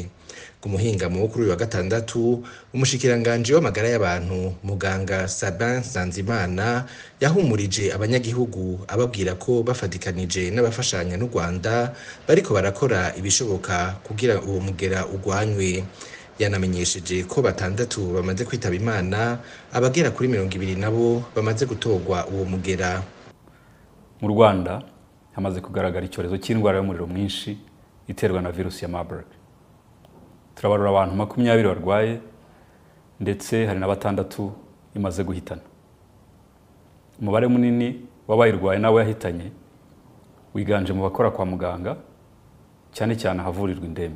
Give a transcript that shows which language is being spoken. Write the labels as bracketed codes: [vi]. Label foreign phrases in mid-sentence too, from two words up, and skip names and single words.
[rn] Ku muhingamo wo kuri uyu wa gatandatu, umushikiranganji w'amagara y'abantu muganga Sabin Nsanzimana yahumurije abanyagihugu ababwira ko bafatikanije n'abafashanya n'u Rwanda bariko barakora ibishoboka kugira uwo mugera ugwanywe. Yanamenyesheje ko 6 bamaze kwitaba Imana, abagera kuri 20 nabo bamaze gutogwa uwo mugera. [rw] Mu Rwanda hamaze kugaragara icyorezo cy'indwara y'umuriro mwinshi iterwa na virusi ya Marburg. Turabarura abantu 20 barwaye ndetse hari na 6 imaze guhitana. Umubare munini w'abayirwaye nawe yahitanye wiganje mu bakora kwa muganga, cyane cyane havurirwa indembe.